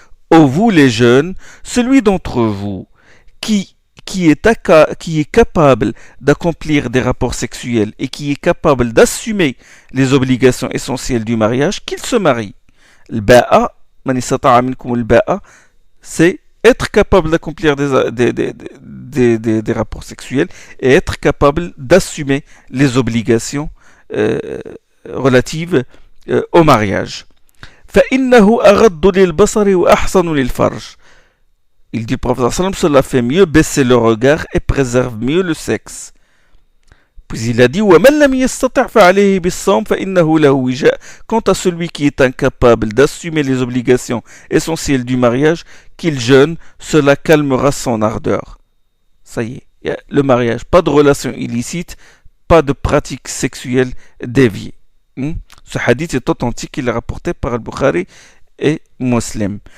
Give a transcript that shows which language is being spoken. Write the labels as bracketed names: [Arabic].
[French] Ô vous les jeunes, celui d'entre vous qui est capable d'accomplir des rapports sexuels et qui est capable d'assumer les obligations essentielles du mariage, qu'il se marie. [Arabic] Al-ba'a, man istata'a minkum al-ba'a, [French] c'est être capable d'accomplir des rapports sexuels et être capable d'assumer les obligations relatives au mariage. [Arabic] فإنه أغض للبصر وأحسن للفرج. [French] Il dit, le prophète, cela fait mieux baisser le regard et préserve mieux le sexe. Puis il a dit, [Arabic] وَمَنْ لَمْ يَسْتَطِعْ فَعَلَيْهِ بِالصَّوْمِ فَإِنَّهُ لَهُ وِجَاءٌ. [French] Quant à celui qui est incapable d'assumer les obligations essentielles du mariage, qu'il jeûne, cela calmera son ardeur. Ça y est, le mariage, pas de relation illicite, pas de pratique sexuelle déviée. Ce hadith est authentique, il est rapporté par Al-Bukhari et Muslim.